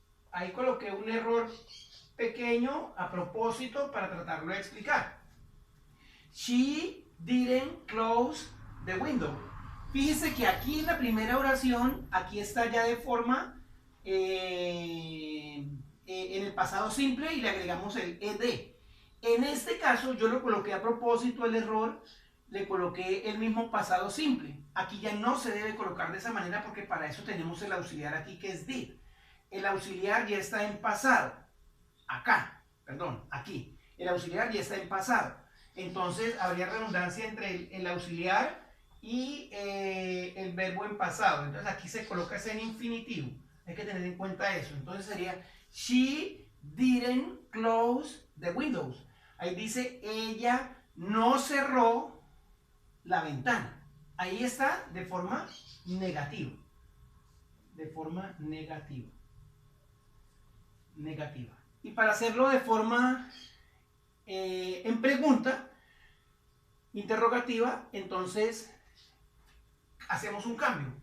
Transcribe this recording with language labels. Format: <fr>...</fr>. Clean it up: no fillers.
<es>Ahí coloqué un error pequeño a propósito para tratarlo de explicar.</es> <en>She didn't close the window.</en> <es>Fíjese que aquí en la primera oración, aquí está ya de forma en el pasado simple y le agregamos el ed. En este caso yo lo coloqué a propósito el error, le coloqué el mismo pasado simple. Aquí ya no se debe colocar de esa manera porque para eso tenemos el auxiliar aquí que es did. El auxiliar ya está en pasado. Acá, perdón, aquí. El auxiliar ya está en pasado. Entonces habría redundancia entre el auxiliar y el verbo en pasado. Entonces aquí se coloca ese en infinitivo. Hay que tener en cuenta eso. Entonces sería</es> <en>she didn't close the windows.</en> <es>Ahí dice ella no cerró la ventana. Ahí está de forma negativa. De forma negativa. Negativa. Y para hacerlo de forma en pregunta, interrogativa, entonces hacemos un cambio.</es>